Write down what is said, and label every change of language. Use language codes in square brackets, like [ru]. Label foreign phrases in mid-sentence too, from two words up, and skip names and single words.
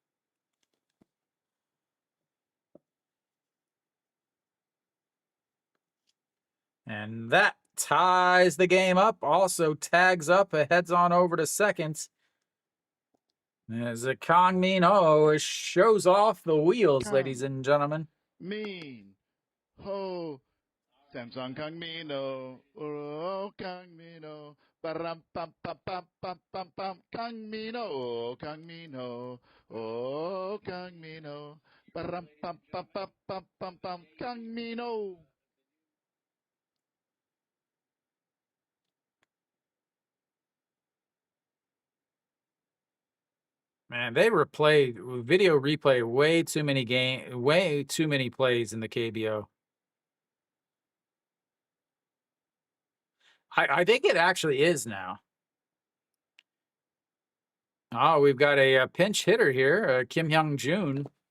[en] And that ties the game up. Also tags up, heads on over to second. As Kang Min-ho shows off the wheels, ladies and gentlemen. Min-ho. Samsung Kang Min-ho. Oh, Kang Min-ho. Baram pam pam pam pam pam pam. Kangmino, Kangmino, oh Kangmino. Baram pam pam pam pam pam pam. Kangmino. Man, they video replay way too many plays in the KBO. I think it actually is now. Oh, we've got a pinch hitter here, Kim Hyung-jun.